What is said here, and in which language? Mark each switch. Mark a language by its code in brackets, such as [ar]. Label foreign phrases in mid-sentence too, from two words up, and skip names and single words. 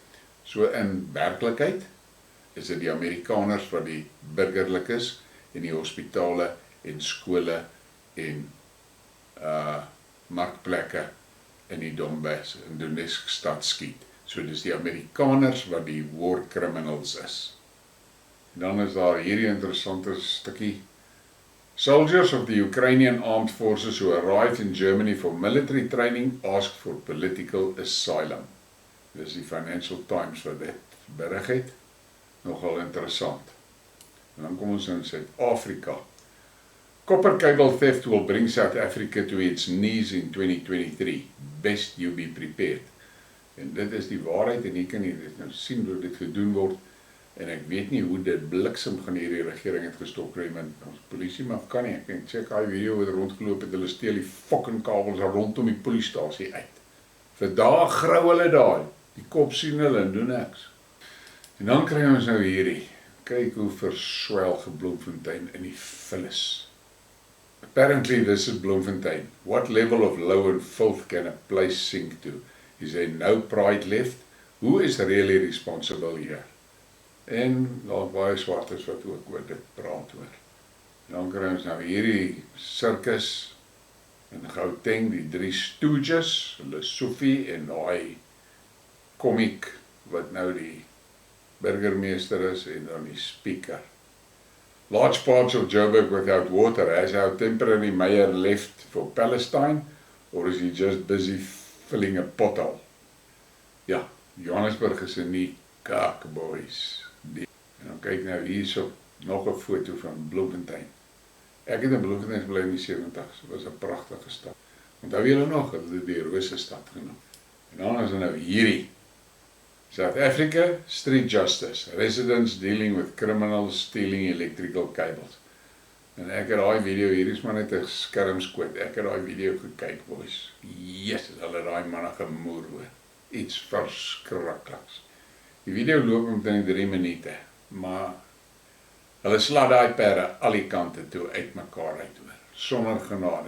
[af] So in werklikheid is dit die Amerikaners wat die burgerlikes en die hospitale en skole en markplekke in die Donbass in Donetsk stad skiet. So dis die Amerikaners wat die [en] war criminals [af] is. En dan is daar hierdie interessante stukkie. [en] Soldiers of the Ukrainian armed forces who arrived in Germany for military training asked for political asylum. [af] Dis die Financial Times wat dit berig het. Nogal interessant. En dan kom ons in Suid-Afrika. [en] Copper cable theft will bring South Africa to its knees in 2023. Best you be prepared. [af] En dit is die waarheid en jy kan nie dit nou sien hoe dit gedoen word. En ek weet nie hoe dit bliksem gaan hierdie regering het gestop kry met ons polisie, maar kan nie. Ek denk, check die video wat rondgeloop het, hulle steel die fucking kabels rondom die poliestasie uit. Vir dae grou hulle daar, die kop sien hulle en doen niks. En dan kry ons nou hierdie, kyk hoe verswelg Bloemfontein in die vullis. [en] Apparently this is Bloemfontein. What level of low and filth can a place sink to? Is there no pride left? Who is really responsible here? [af] En daar baie swartes wat ook oor dit praat hoor. Dan kry ons nou hierdie sirkus in Gauteng, die 3 Stooges, hulle Sophie en daai komiek wat nou die burgemeester is en dan die speaker. [en] Large parts of Joburg without water. Has our temporary mayor left for Palestine or is he just busy filling a pothole? [af] Ja, Johannesburg is in die kak boys. En dan kyk nou hierso nog 'n foto van Bloemfontein. Ek het in Bloemfontein gebly in die 70's. Dit was 'n pragtige stad. Onthou julle nog, hulle het die Russiese stad genoem. En dan is nou hierdie South Africa, [en] street justice. Residents dealing with criminals stealing electrical cables. [af] En ek het daai video, hier is maar net 'n skermskoot. Ek het daai video gekyk, boys. Yes, hulle daai manne gemoer hoor. Iets verskrikliks. Die video loop omtrent 3 minute, maar hulle sla daai perde al die kante toe uitmekaar uit hoor, sonder genade.